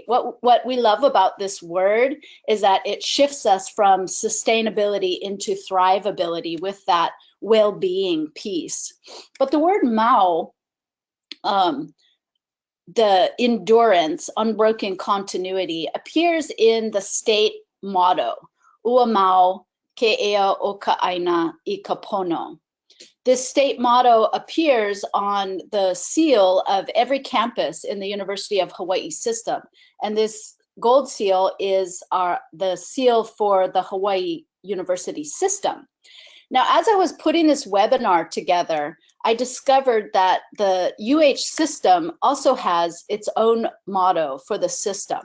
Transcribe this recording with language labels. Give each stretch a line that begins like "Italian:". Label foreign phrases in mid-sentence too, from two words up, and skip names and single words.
English: What we love about this word is that it shifts us from sustainability into thrivability with that well-being piece. But the word Mao, the endurance, unbroken continuity, appears in the state motto,
Hawaiian: Ua Mao ke ea o ka aina I ka pono.
English: This state motto appears on the seal of every campus in the University of Hawaii system. And this gold seal is the seal for the Hawaii University system. Now, as I was putting this webinar together, I discovered that the UH system also has its own motto for the system.